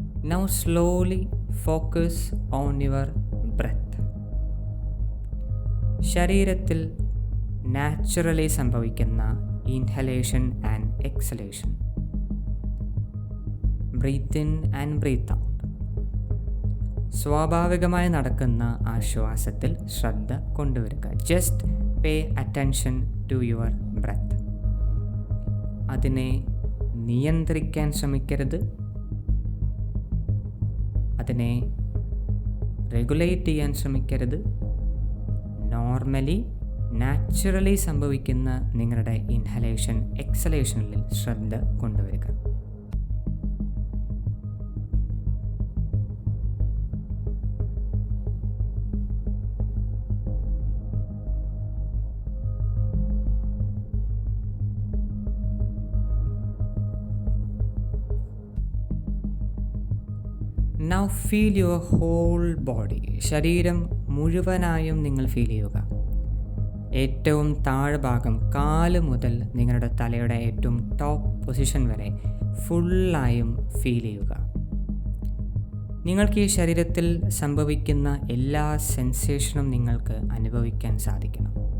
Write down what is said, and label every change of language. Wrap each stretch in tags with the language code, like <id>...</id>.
<en>Now slowly focus on your breath.</en> <ml>ശരീരത്തിൽ naturally സംഭവിക്കുന്ന</ml> <en>Inhalation and exhalation, breathe in and breathe out.</en> <ml>സ്വാഭാവികമായി നടക്കുന്ന ആശ്വാസത്തിൽ ശ്രദ്ധ കൊണ്ടുവരിക.</ml> <en>Just pay attention to your breath.</en> <ml>അതിനെ നിയന്ത്രിക്കാൻ ശ്രമിക്കരുത്. അതിനെ റെഗുലേറ്റ് ചെയ്യാൻ ശ്രമിക്കരുത്. നോർമലി നാച്ചുറലി സംഭവിക്കുന്ന നിങ്ങളുടെ ഇൻഹലേഷൻ എക്സലേഷനിൽ ശ്രദ്ധ കൊണ്ടുവരിക.</ml> <en>Now feel your whole body.</en> <ml>ശരീരം മുഴുവനായും നിങ്ങൾ ഫീൽ ചെയ്യുക. ഏറ്റവും താഴ്ഭാഗം കാല് മുതൽ നിങ്ങളുടെ തലയുടെ ഏറ്റവും ടോപ്പ് പൊസിഷൻ വരെ ഫുള്ളായും ഫീൽ ചെയ്യുക. നിങ്ങൾക്ക് ഈ ശരീരത്തിൽ സംഭവിക്കുന്ന എല്ലാ സെൻസേഷനും നിങ്ങൾക്ക് അനുഭവിക്കാൻ സാധിക്കണം.</ml>